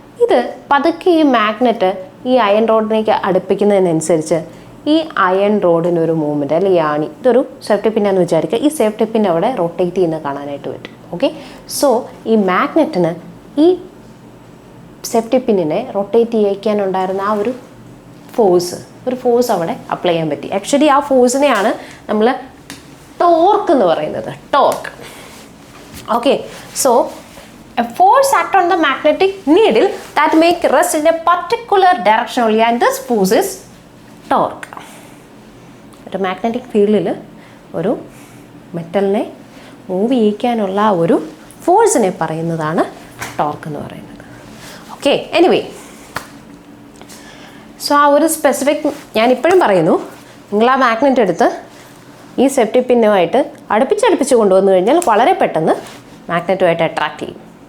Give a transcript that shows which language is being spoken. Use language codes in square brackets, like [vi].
[ml] ഇത് പതുക്കെ ഈ മാഗ്നറ്റ് ഈ അയൺ റോഡിലേക്ക് അടുപ്പിക്കുന്നതിനനുസരിച്ച് ഈ അയൺ റോഡിനൊരു മൂവ്മെൻറ്റ്, അല്ലെങ്കിൽ ഈ ആണി, ഇതൊരു സേഫ്റ്റി പിന്നാന്ന് വിചാരിക്കുക, ഈ സേഫ്റ്റി പിൻ അവിടെ റൊട്ടേറ്റ് ചെയ്യുന്ന കാണാനായിട്ട് പറ്റും. ഓക്കെ, സോ ഈ മാഗ്നറ്റിന് ഈ സേഫ്റ്റി പിന്നിനെ റൊട്ടേറ്റ് ചെയ്യിക്കാനുണ്ടായിരുന്ന ആ ഒരു ഫോഴ്സ് അവിടെ അപ്ലൈ ചെയ്യാൻ പറ്റി. ആക്ച്വലി ആ ഫോഴ്സിനെയാണ് നമ്മൾ ടോർക്ക് എന്ന് പറയുന്നത്, torque. [en] Okay, so a force act on the magnetic needle that make rest in a particular direction only, and this force is torque. [ml] ഒരു മാഗ്നറ്റിക് ഫീൽഡിൽ ഒരു മെറ്റലിനെ മൂവ് ചെയ്യിക്കാനുള്ള ഒരു ഫോഴ്സിനെ പറയുന്നതാണ് ടോർക്ക് എന്ന് പറയുന്നത്. ഓക്കെ, എനിവേ, സോ ആ ഒരു സ്പെസിഫിക് ഞാനിപ്പോഴും പറയുന്നു, നിങ്ങൾ ആ മാഗ്നറ്റ് എടുത്ത് ഈ സേഫ്റ്റി പിന്നുമായിട്ട് അടുപ്പിച്ച് കൊണ്ടുവന്നു കഴിഞ്ഞാൽ വളരെ പെട്ടെന്ന് മാഗ്നറ്റുമായിട്ട് അട്രാക്റ്റ് ചെയ്യും.